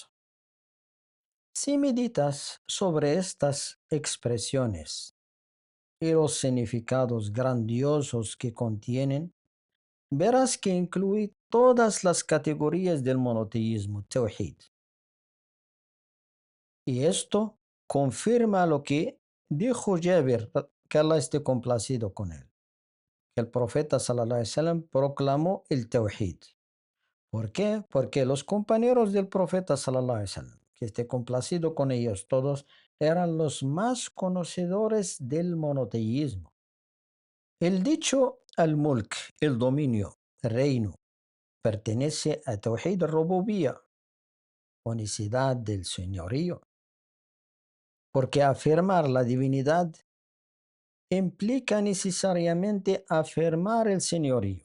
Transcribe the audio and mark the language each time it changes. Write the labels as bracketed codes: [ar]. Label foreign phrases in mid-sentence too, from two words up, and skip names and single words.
[es] Si meditas sobre estas expresiones y los significados grandiosos que contienen, verás que incluye todas las categorías del monoteísmo, Tawhid. Y esto confirma lo que dijo Jabir, que Allah esté complacido con él, que el profeta [ar] صلى الله عليه وسلم [es] proclamó el Tawhid. ¿Por qué? Porque los compañeros del profeta [ar] صلى الله عليه وسلم, [es] que esté complacido con ellos todos, eran los más conocedores del monoteísmo. El dicho al-mulk, el dominio, el reino, pertenece a [ar] توحيد الربوبية, [es] unicidad del señorío, porque afirmar la divinidad implica necesariamente afirmar el señorío.